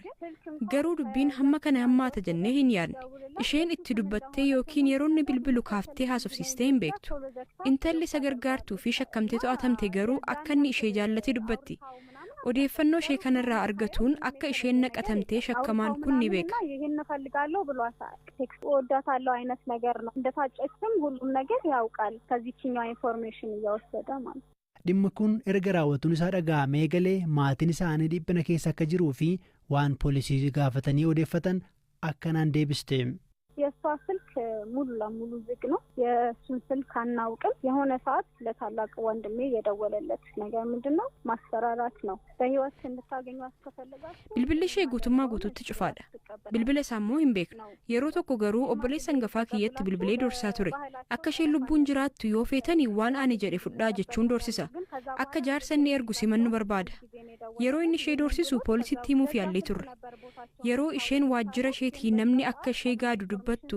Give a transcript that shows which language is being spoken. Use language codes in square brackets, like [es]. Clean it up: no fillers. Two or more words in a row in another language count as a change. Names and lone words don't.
[om] Garuu dubbiin hamma kana hammaata jennee hin yaadne. Isheen itti dubbattee yookiin yeroo inni bilbilu kaaftee haasofsiistee hin beektu. Intalli isa gargaartuu fi shakkamtee to'atamte garuu akka inni ishee jaallatee dubbatti. Odeeffannoo ishee kanarraa argatuun akka isheen naqatamtee shakkamaan kun ni beeka. [am] ይሄን እፈልጋለሁ ብሏታል ቴክስት ወዳታለው አይነት ነገር ነው እንደታጨችም ሁሉም ነገር ያውቃል ከዚህኛው ኢንፎርሜሽን እያወሰደ ማለት [om] dhimmi kun erga raawwatuun isaa dhaga'amee galee maatiin isaanii dhiphina keessa akka jiruu fi waan poolisii gaafatanii odeeffatan akkanaan deebiste. [am] የሷ ስልክ ሙሉ ለሙሉ ዝግ ነው የሱን ስልክ አናውቅም የሆነ ሰዓት ለታላቅ ወንድሜ የደወለለት ነገር ምንድነው ማስፈራራት ነው በህይወት እንድታገኙ አስከፈለጋችሁ [om] bilbilli ishee guutummaa guutuutti cufaadha bilbila isaa immoo hin beeknu yeroo tokko garuu obboleessa hangafaa kiyyatti bilbilee doorsaa ture akka isheen lubbuun jiraattu yoo feetanii waan ani jedhe fudhaa jechuun doorsisa akka jaarsa inni ergu simannu barbaada yeroo inni ishee doorsisu poolisitti himuuf yaallee turre yeroo isheen waajjira isheetii namni akka ishee gaadu dubbattu